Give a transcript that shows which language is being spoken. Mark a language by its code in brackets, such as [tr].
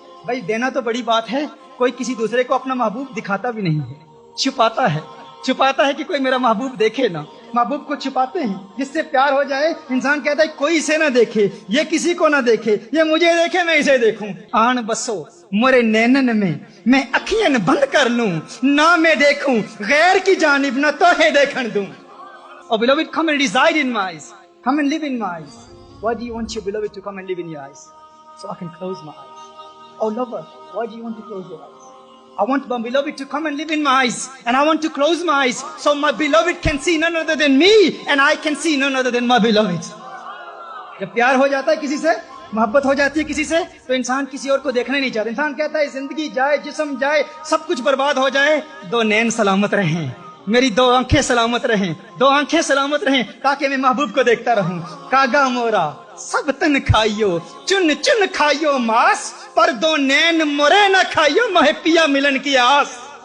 [ur] بھائی دینا تو بڑی بات ہے، کوئی کسی دوسرے کو اپنا محبوب دکھاتا بھی نہیں ہے، چھپاتا ہے کہ کوئی میرا محبوب دیکھے نہ، محبوب کو چھپاتے ہیں۔ جس سے پیار ہو جائے انسان کہتا ہے کوئی اسے نہ دیکھے، یہ کسی کو نہ دیکھے، یہ مجھے دیکھے میں اسے دیکھوں، آن بسو مرے نینن میں اکھیاں بند کر لوں، نہ میں دیکھوں غیر کی جانب نہ توہے دیکھن دوں۔ [en] Oh beloved, come and reside in my eyes, come and live in my eyes. Why do you want your beloved to come and live in your eyes? So I can close my eyes. Oh lover, why do you want to close your eyes? I want my beloved to come and live in my eyes, and I want to close my eyes so my beloved can see none other than me and I can see none other than my beloved. [ur] جب پیار ہو جاتا ہے کسی سے، محبت ہو جاتی ہے کسی سے، تو انسان کسی اور کو دیکھنا نہیں چاہتا، انسان کہتا ہے زندگی جائے، جسم جائے، سب کچھ برباد ہو جائے، دو نین سلامت رہیں، میری دو آنکھیں سلامت رہیں، دو آنکھیں سلامت رہیں تاکہ میں محبوب کو دیکھتا رہوں۔ کاگا مورا سب تن کھائیو، چن چن کھائیو ماس، پر دو نین مرے نہ کھائیو، مہے پیا ملن کی آس،